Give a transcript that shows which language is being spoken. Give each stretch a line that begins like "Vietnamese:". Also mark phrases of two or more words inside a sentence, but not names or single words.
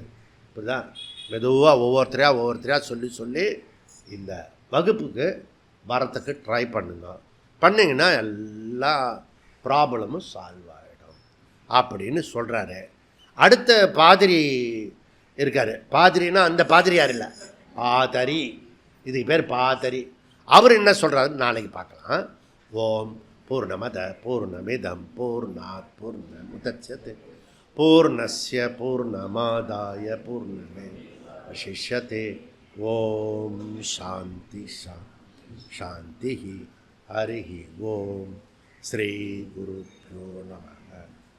Tamil: இப்போதான் மெதுவாக ஒவ்வொருத்தரையாக சொல்லி இந்த வகுப்புக்கு வரத்துக்கு ட்ரை பண்ணிங்கன்னா எல்லா ப்ராப்ளமும் சால்வ் ஆகிடும் அப்படின்னு சொல்கிறாரு. அடுத்த பாதிரி இருக்கார். பாதிரின்னா அந்த பாதிரியார் இல்லை, பாதரி. இதுக்கு பேர் பாதரி. அவர் என்ன சொல்கிறாருன்னு நாளைக்கு பார்க்கலாம்.
Sanskrit: ॐ पूर्णमदः पूर्णमिदं पूर्णात् पूर्णमुदच्यते पूर्णस्य पूर्णमादाय पूर्णमेवावशिष्यते. ॐ शान्ति शान्ति. हरि ॐ। श्री गुरुभ्यो नमः.